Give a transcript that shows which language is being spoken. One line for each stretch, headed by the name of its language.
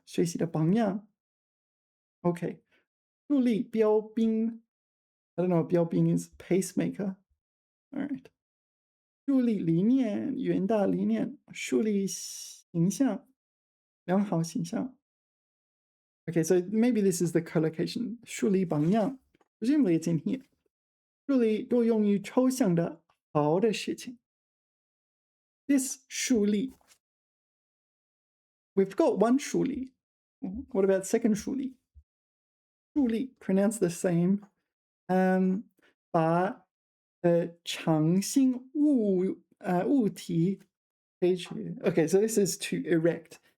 Chinese: 学习的榜样.
English: Okay.
Chinese: 树立标兵.
English: I don't know what 标兵 is. Pacemaker. All right.
Chinese: 树立理念, 远大理念. 树立形象, 良好形象.
English: Okay, so maybe this is the collocation.
Chinese: 树立榜样.
English: Presumably it's in here.
Chinese: 树立多用于抽象的好的事情.
English: This 树立. We've got one 树立. What about second 树立? 树立, pronounced the same.
Chinese: 把长形物体
English: Okay, so this is to erect.